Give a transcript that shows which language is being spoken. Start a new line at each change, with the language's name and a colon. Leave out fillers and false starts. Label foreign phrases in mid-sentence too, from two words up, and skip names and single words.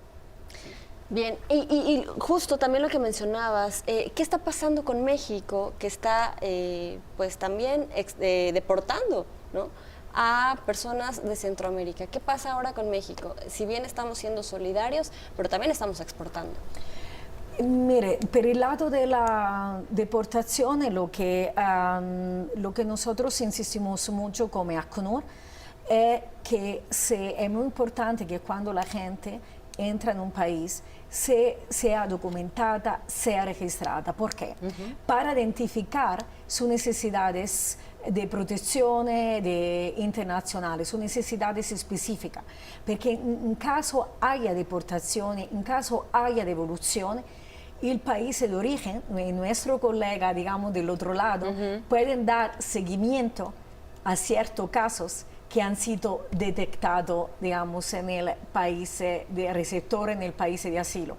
Spanish: Bien, y justo también lo que mencionabas, ¿qué está pasando con México, que está pues también deportando, ¿no?, a personas de Centroamérica? ¿Qué pasa ahora con México? Si bien estamos siendo solidarios, pero también estamos exportando. Mire,
Italian: per il lato della deportazione
Spanish: lo que nosotros insistimos mucho como ACNUR es que es muy importante que cuando la gente entra en un país sea documentada, sea registrada. ¿Por qué? Para identificar sus necesidades de protección internacionales, sus necesidades específicas, porque en caso haya deportación, en caso haya devolución, el país de origen, nuestro colega, digamos, del otro lado, pueden dar seguimiento a ciertos casos que han sido detectados, digamos, en el país de receptor, en el país de asilo.